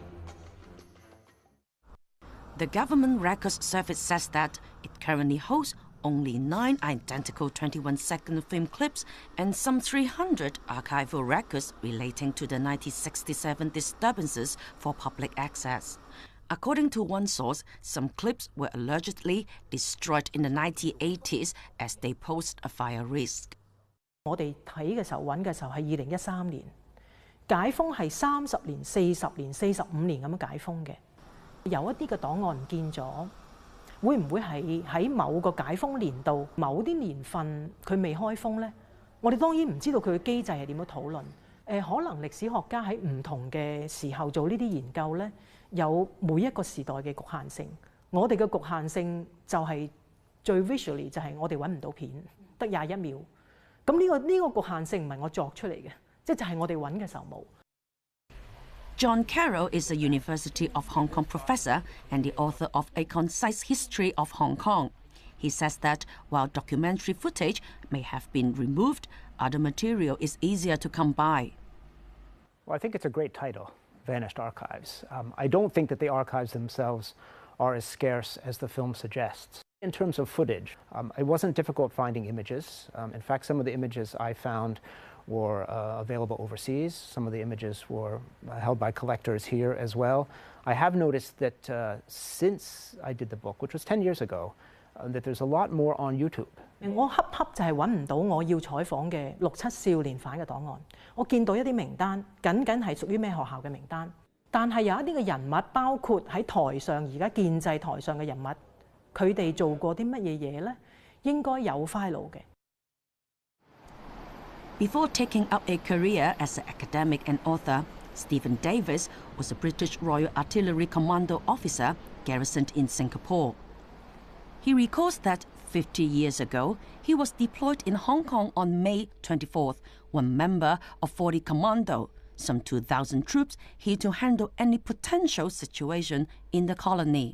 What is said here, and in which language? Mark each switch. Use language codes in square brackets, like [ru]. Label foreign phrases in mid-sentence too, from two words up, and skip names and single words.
[en] The Government Records Service says that it currently holds only 9 identical 21-second film clips and some 300 archival records relating to the 1967 disturbances for public access. According to one source, some clips were allegedly destroyed in the 1980s as they posed a fire risk. [yue] 我哋睇嘅時候揾嘅時候係2013年，解封係30年、40年、45年咁樣解封嘅。有一啲嘅檔案唔見咗，會唔會係喺某個解封年度、某啲年份佢未開封呢？我哋當然唔知道佢嘅機制係點樣討論。可能歷史學家喺唔同嘅時候做呢啲研究呢。有每一個時代嘅局限性，我哋嘅局限性就係最 visually 就係我哋揾唔到片，得21秒。咁呢個局限性唔係我作出嚟嘅，即係我哋揾嘅時候冇。 [en] John Carroll is a University of Hong Kong professor and the author of A Concise History of Hong Kong. He says that while documentary footage may have been removed, other material is easier to come by. Well, I think it's a great title. Vanished Archives. I don't think that the archives themselves are as scarce as the film suggests. In terms of footage, it wasn't difficult finding images. In fact, some of the images I found were available overseas. Some of the images were held by collectors here as well. I have noticed that since I did the book, which was 10 years ago, that there's a lot more on YouTube. [yue] 我恰就係揾唔到我要採訪嘅6、7少年犯嘅檔案。我見到一啲名單，僅係屬於咩學校嘅名單，但係有一啲嘅人物，包括喺台上而家建制台上嘅人物， 佢哋做過啲乜嘢嘢咧？應該有 file 嘅。 [en] Before taking up a career as an academic and author, Stephen Davis was a British Royal Artillery Commando officer garrisoned in Singapore. He recalls that 50 years ago, he was deployed in Hong Kong on May 24th, one member of 40 Commando, some 2,000 troops here to handle any potential situation in the colony.